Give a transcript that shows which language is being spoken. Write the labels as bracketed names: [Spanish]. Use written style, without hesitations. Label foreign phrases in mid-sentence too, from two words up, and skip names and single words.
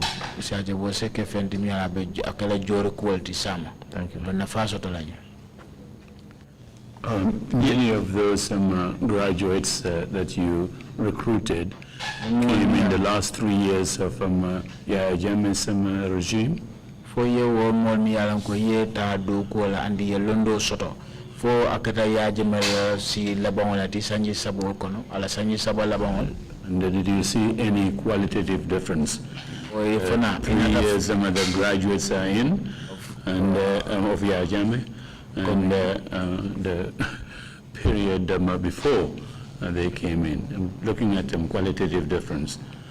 [English] Thank you. Many of those graduates that you recruited came in the last 3 years of Yaya Jammeh's regime. [Mandingo] 4 years more me alanko yeta do kola andi yelondo soto fo akata Yaya Jammeh si labangol ati sanji sabo kono ala sanji sabo labangol. [English] And did you see any qualitative difference? 3 years the graduates are in and of Yaya Jammeh. And the period before they came in, I'm looking at them qualitative difference.